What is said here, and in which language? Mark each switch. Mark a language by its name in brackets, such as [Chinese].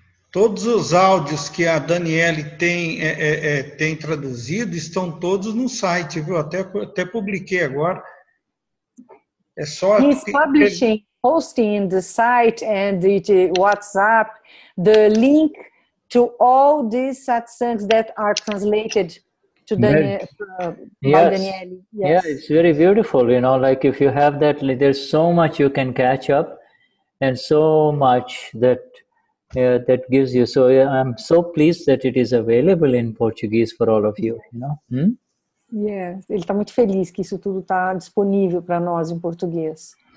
[Portuguese] Todos os áudios que a Daniele tem traduzido estão todos no site, viu? Até publiquei agora. É só... [English] He's posting in the site and the WhatsApp the link to all these satsangs that are translated to by Daniele. Yes. Yeah, it's very beautiful, like if you have that, there's so much you can catch up and so much that gives you. So I'm so pleased that it is available in Portuguese for all of you, [Portuguese] Yes, ele está muito feliz que isso tudo está disponível para nós em português.